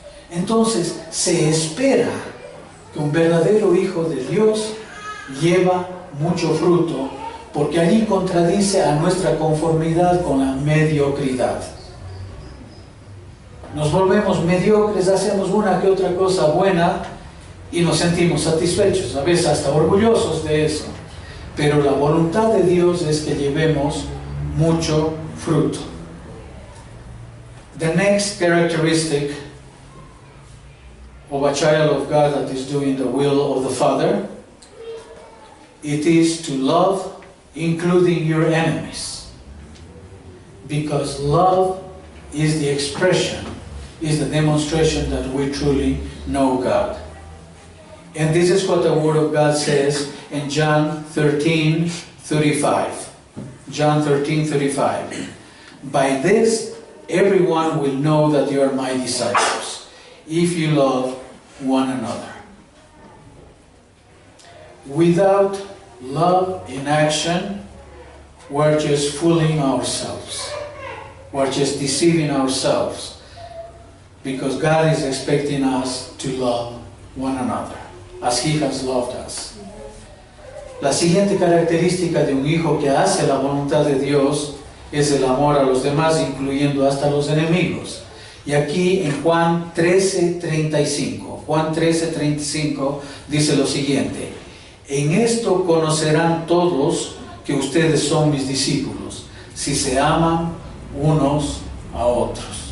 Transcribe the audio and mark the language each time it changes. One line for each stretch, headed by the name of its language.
Spanish: Entonces se espera que un verdadero hijo de Dios lleva mucho fruto, porque allí contradice a nuestra conformidad con la mediocridad. Nos volvemos mediocres, hacemos una que otra cosa buena y nos sentimos satisfechos, a veces hasta orgullosos de eso. Pero la voluntad de Dios es que llevemos mucho fruto.
English: The next characteristic of a child of God that is doing the will of the Father, it is to love, including your enemies. Because love is the expression, is the demonstration that we truly know God. And this is what the Word of God says in John 13:35. John 13:35. By this, everyone will know that you are my disciples, if you love one another. Without love in action, we're just fooling ourselves. We're just deceiving ourselves, because God is expecting us to love one another as He has loved us.
Spanish: La siguiente característica de un hijo que hace la voluntad de Dios es el amor a los demás, incluyendo hasta los enemigos. Y aquí en Juan 13:35 dice lo siguiente: en esto conocerán todos que ustedes son mis discípulos, si se aman unos a otros.